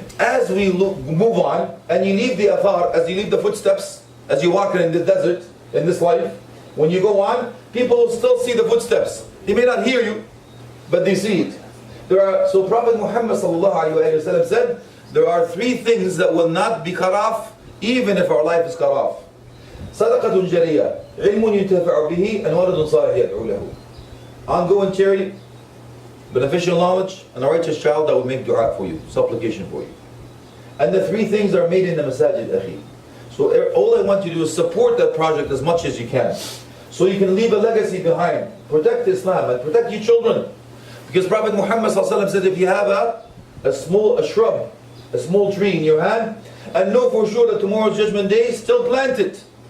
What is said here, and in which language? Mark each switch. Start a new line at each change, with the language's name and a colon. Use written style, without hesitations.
English: As we move on, and you leave the athar, as you leave the footsteps, as you walk in the desert, in this life, when you go on, people will still see the footsteps. They may not hear you, but they see it. So Prophet Muhammad sallallahu alaihi wasallam said there are three things that will not be cut off even if our life is cut off.
Arabic: صدقة جارية, علم ينتفع به,
English: and
Arabic: ولد صالح يدعو له.
English: Ongoing charity, beneficial knowledge, and a righteous child that will make dua for you, supplication for you. And the three things are made in the masajid, akhi. So all I want you to do is support that project as much as you can, so you can leave a legacy behind. Protect Islam and protect your children. Because Prophet Muhammad said, if you have a shrub, a small tree in your hand, and know for sure that tomorrow's judgment day, still plant it.